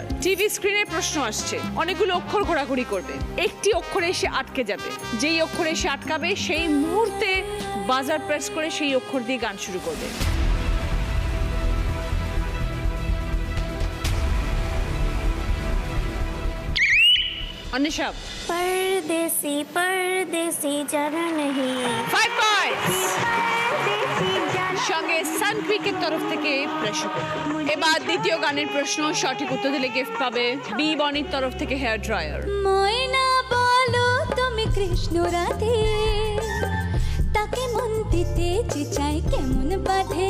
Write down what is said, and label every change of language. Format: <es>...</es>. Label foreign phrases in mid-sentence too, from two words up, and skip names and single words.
<bn>টিভি স্ক্রিনে প্রশ্ন আসছে, অনেকগুলো অক্ষর ঘোরাঘুরি করবে, একটি অক্ষরে এসে আটকে যাবে, যেই অক্ষরে এসে আটকাবে সেই মুহূর্তে বাজার প্রেস করে সেই অক্ষর দিয়ে গান শুরু করবে। অনিশা,</bn> <hi>परदेसी परदेसी जाना नहीं</hi> <bn>5 পয়েন্টস। সঙ্গে সানকুইকের তরফ থেকে প্রেসার কুকার। এবার দ্বিতীয় গানের প্রশ্ন, সঠিক উত্তর দিলে গিফট পাবে বি বনির তরফ থেকে হেয়ার ড্রায়ার। ময়না বলো তুমি কৃষ্ণ রাধে, তাকে মন দিতে যে চাই কেমন বাঁধে।</bn>